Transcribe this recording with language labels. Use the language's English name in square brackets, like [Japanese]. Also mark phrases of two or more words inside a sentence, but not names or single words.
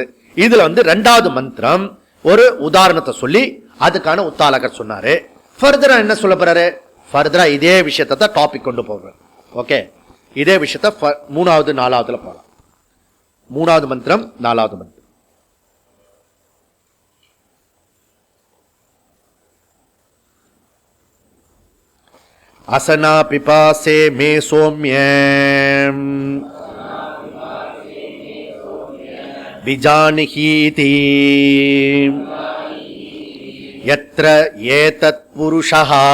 [Tamil] இதுல ரெண்டாவது மந்திரம் ஒரு உதாரணத்தை சொல்லி அதுக்கான உத்தாலகர் சொன்னாரு. ஃபர்தரா என்ன சொல்ல போறாரு? ஃபர்தரா இதே விஷயத்தை தான் டாபிக் கொண்டு போறாரு. ஓகே, இதே விஷயத்த 3வது 4வதுல போலாம். 3வது மந்திரம் 4வது மந்திரம். [Sanskrit] असना पिपासे मे सौम्य विजानहीति यत्र एतत् पुरुषः